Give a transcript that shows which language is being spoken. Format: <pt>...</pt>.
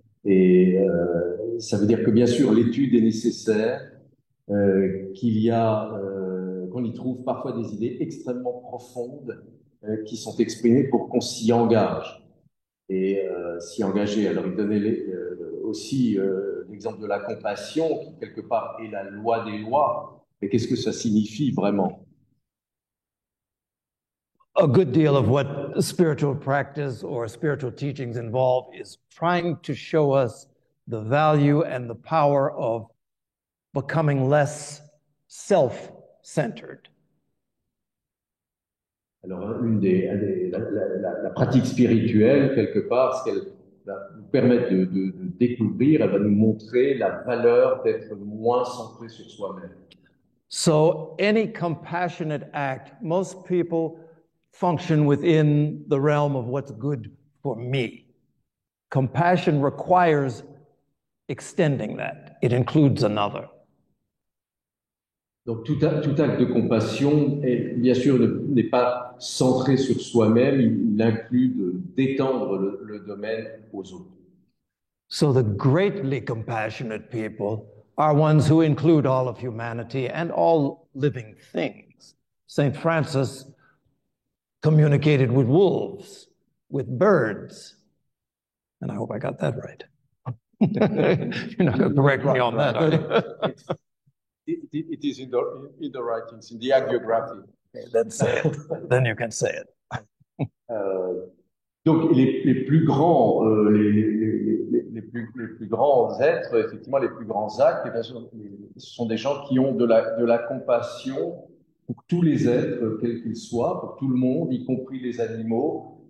<fr>Et ça veut dire que bien sûr, l'étude est nécessaire, qu'on y trouve parfois des idées extrêmement profondes qui sont exprimées pour qu'on s'y engage. Et s'y engager. Alors, il donnait aussi l'exemple de la compassion, qui quelque part est la loi des lois, Mais qu'est-ce que ça signifie vraiment?</fr> <en>A good deal of what spiritual practice or spiritual teachings involve is trying to show us the value and the power of becoming less self-centered.</en> <fr>Alors, la pratique spirituelle, quelque part, ce qu'elle va nous permettre de découvrir, elle va nous montrer la valeur d'être moins centré sur soi-même.</fr> <en>So any compassionate act, most people function within the realm of what's good for me. Compassion requires extending that. It includes another.</en> <fr>Donc tout acte de compassion, bien sûr, n'est pas centré sur soi-même, il inclut d'étendre le domaine aux autres.</fr> <en>So the greatly compassionate people are ones who include all of humanity and all living things. Saint Francis communicated with wolves, with birds, and I hope I got that right. You're not going to correct me on that, are you? It is in the writings, in the hagiography. Okay, then say it. Then you can say it.</en> <fr>Donc les plus grands, les plus grands êtres, effectivement, les plus grands actes, ce sont des gens qui ont de la compassion pour tous les êtres, quels qu'ils soient, pour tout le monde, y compris les animaux.</fr>